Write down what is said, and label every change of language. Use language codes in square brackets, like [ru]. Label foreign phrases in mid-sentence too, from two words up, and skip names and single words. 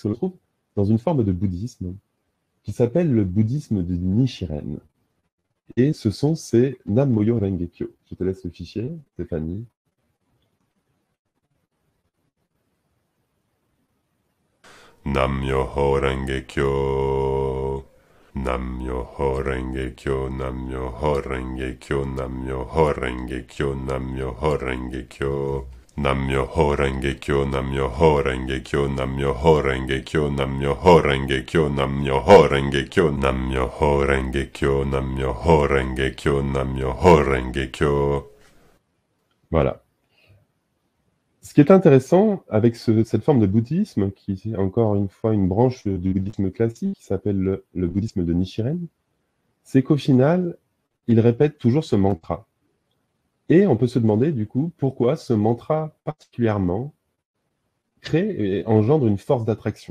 [fr] On le trouve dans une forme de bouddhisme qui s'appelle le bouddhisme du Nichiren. Et ce son, c'est [ja] 南無妙法蓮華経. [fr] Je te laisse le fichier, Stéphanie. [ja] 南無妙法蓮華経. 南無妙法蓮華経。南無妙法蓮華経. 南無妙法蓮華経。南無妙法蓮華経. 南無妙法蓮華経。南無妙法蓮華経. 南無妙法蓮華経。南無妙法蓮華経。南無妙法蓮華経. 南無妙法蓮華経。南無妙法蓮華経. 南無妙法蓮華経. [fr] Voilà. Ce qui est intéressant avec cette forme de bouddhisme, qui est encore une fois une branche du bouddhisme classique, qui s'appelle le bouddhisme de Nichiren, c'est qu'au final, il répète toujours ce mantra. Et on peut se demander, du coup, pourquoi ce mantra particulièrement crée et engendre une force d'attraction.